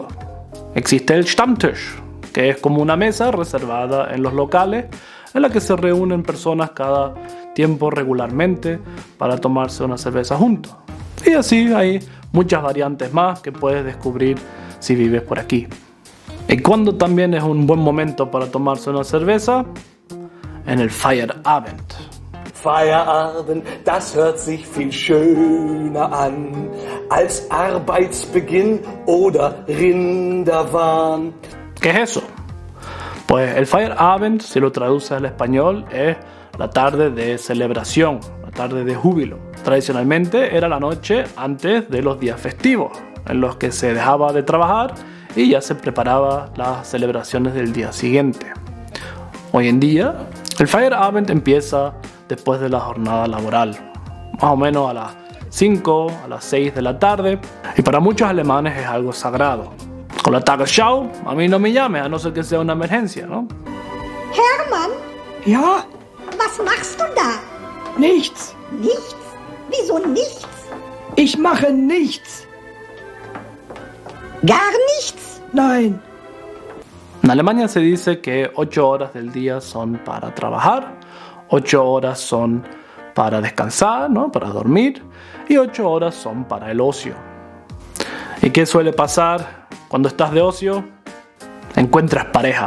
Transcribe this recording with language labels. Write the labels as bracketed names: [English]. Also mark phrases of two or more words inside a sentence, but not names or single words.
[Spanish] Existe el Stammtisch, que es como una mesa reservada en los locales en la que se reúnen personas cada tiempo regularmente para tomarse una cerveza juntos. Y así hay muchas variantes más que puedes descubrir si vives por aquí. ¿Y cuándo también es un buen momento para tomarse una cerveza? En el Feierabend. [German] Feierabend, das hört sich viel schöner an als Arbeitsbeginn oder Rinderwahn. [Spanish] ¿Qué es eso? Pues el Feierabend, si lo traduces al español, es la tarde de celebración, la tarde de júbilo. Tradicionalmente era la noche antes de los días festivos, en los que se dejaba de trabajar y ya se preparaba las celebraciones del día siguiente. Hoy en día, el Feierabend empieza después de la jornada laboral, más o menos a las 5, a las 6 de la tarde, y para muchos alemanes es algo sagrado. Con la Tagesschau, a mí no me llame, a no ser que sea una emergencia, ¿no? Hermann? [German] Ja? Was machst du da? Nichts. Nichts? Wieso nichts? Ich mache nichts. Gar nichts? Nein. [Spanish] En Alemania se dice que 8 horas del día son para trabajar, 8 horas son para descansar, ¿no? Para dormir, y 8 horas son para el ocio. ¿Y qué suele pasar cuando estás de ocio? Encuentras pareja.